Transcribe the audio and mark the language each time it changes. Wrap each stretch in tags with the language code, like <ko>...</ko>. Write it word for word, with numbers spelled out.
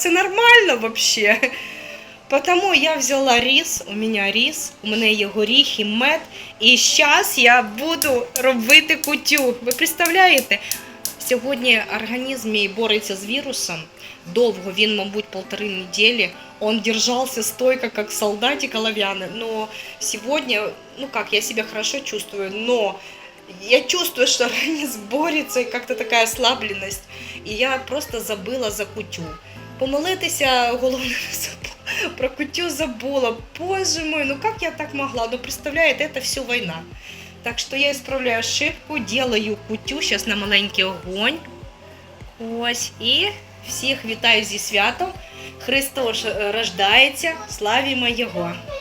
<uk>Це нормально взагалі. Потому я взяла рис, у мене рис, у мене є горіхи, мед. І зараз я буду робити кутю. Ви представляєте? Сьогодні організм мій бореться з вірусом. Довго, він, мабуть, полтори неділі.</uk> <ru>Он держался стойко, как солдатик оловянный. Но сегодня, ну как, я себя хорошо чувствую, но я чувствую, что организм борется, и как-то такая ослабленность. И я просто забыла за кутю.</ru> <uk>Помолитися, головне, забу- про кутю забула.</uk> <ru>Боже мой, ну как я так могла? Ну, представляете, это все война. Так что я исправляю ошибку, делаю кутю сейчас на маленький огонь.</ru> <uk>Ось, і всіх вітаю зі святом. Христос е, рождається, славімо Його.</uk>